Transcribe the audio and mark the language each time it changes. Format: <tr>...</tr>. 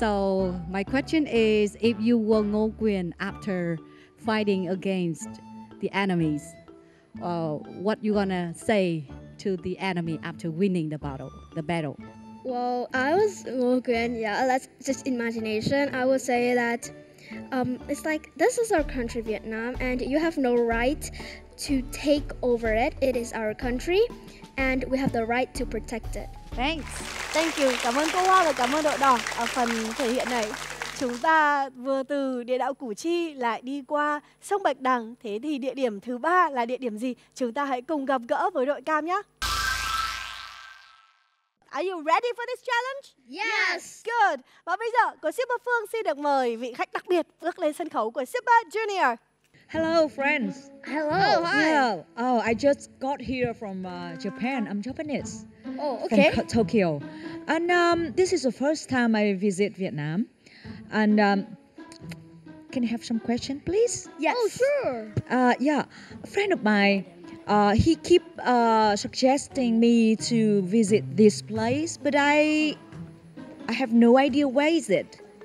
<en>So my question is, if you were Ngô Quyền after fighting against the enemies, what you gonna say to the enemy after winning the battle? Well, I was Ngô Quyền, yeah, that's just imagination. I would say that it's like, this is our country, Vietnam, and you have no right to take over it. It is our country, and we have the right to protect it. Thanks. Thank you.</en> <vi>Cảm ơn cô Hoa và cảm ơn đội đỏ. Ở phần thể hiện này, chúng ta vừa từ địa đạo Củ Chi lại đi qua sông Bạch Đằng. Thế thì địa điểm thứ 3 là địa điểm gì? Chúng ta hãy cùng gặp gỡ với đội cam nhé.</vi> <en>Are you ready for this challenge? Yes. Good.</en> <vi>Và bây giờ, cô shipper Phương xin được mời vị khách đặc biệt bước lên sân khấu của shipper Junior.</vi> <en>Hello, friends. Hello. Hi. Yeah. Oh, I just got here from Japan. I'm Japanese. Oh, okay. From Tokyo. And this is the first time I visit Vietnam. And can I have some question, please? Yes. Oh, sure. Yeah, a friend of mine, he keep suggesting me to visit this place, but I have no idea where is it.</en>